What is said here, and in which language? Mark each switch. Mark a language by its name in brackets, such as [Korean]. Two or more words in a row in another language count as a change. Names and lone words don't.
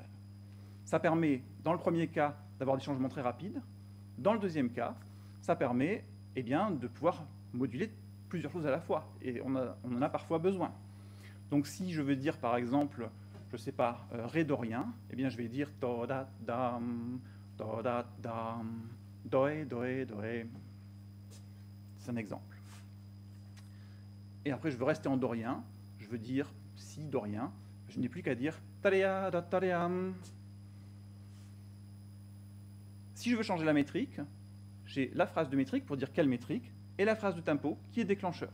[French] Ça permet, dans le premier cas, d'avoir des changements très rapides. Dans le deuxième cas, ça permet eh bien, de pouvoir moduler plusieurs choses à la fois. Et on en a parfois besoin. Donc si je veux dire, par exemple, je ne sais pas, Ré dorien, eh bien, je vais dire Do, Da, Dam, Do, Da, Dam, Doé, Doé, Doé. C'est un exemple. Et après, je veux rester en dorien. Je veux dire Si dorien. Je n'ai plus qu'à dire Tarea, Da, Taream. Si je veux changer la métrique, j'ai la phrase de métrique pour dire quelle métrique et la phrase de tempo qui est déclencheur.